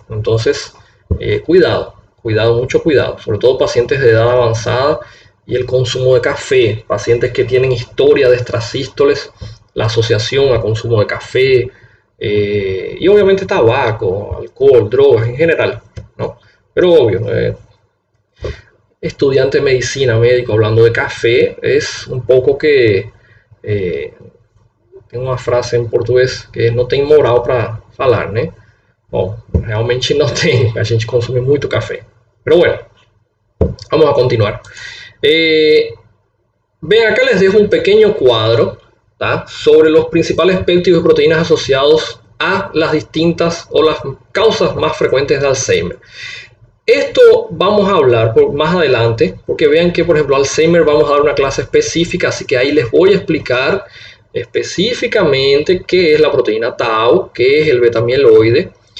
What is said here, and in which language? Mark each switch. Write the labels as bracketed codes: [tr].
[es] Entonces, mucho cuidado, sobre todo pacientes de edad avanzada y el consumo de café, pacientes que tienen historia de extrasístoles, la asociación a consumo de café, y obviamente tabaco, alcohol, drogas en general, ¿no? Pero obvio, estudiante de medicina, médico, hablando de café, es un [pt] pouco que tem uma frase em português que não tem moral para falar, né? Bom, realmente não tem, a gente consome muito café. [es] Pero bueno, vamos a continuar. Ven, acá les dejo un pequeño cuadro, ¿tá?, sobre los principales péptidos y proteínas asociados a las distintas o las causas más frecuentes de Alzheimer. Esto vamos a hablar más adelante, porque vean que, por ejemplo, Alzheimer vamos a dar una clase específica, así que ahí les voy a explicar específicamente qué es la proteína tau, qué es el beta-amiloide.